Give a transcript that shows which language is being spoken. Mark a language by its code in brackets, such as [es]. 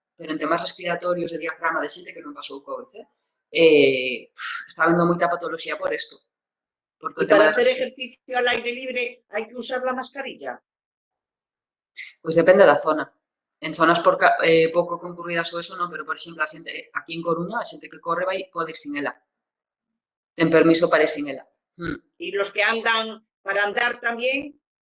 [gl] Pero en temas respiratorios de diafragma de xente que non pasou COVID, está habendo moita patoloxía por isto. [es] ¿Y para hacer ejercicio al aire libre hay que usar la mascarilla? [gl] Pois depende da zona. En zonas pouco concurridas ou eso non, pero, por exemplo, a xente, aquí en Coruña, a xente que corre pode ir sin ela. Ten permiso para ir sin ela. [es] ¿Y los que andan para andar tamén?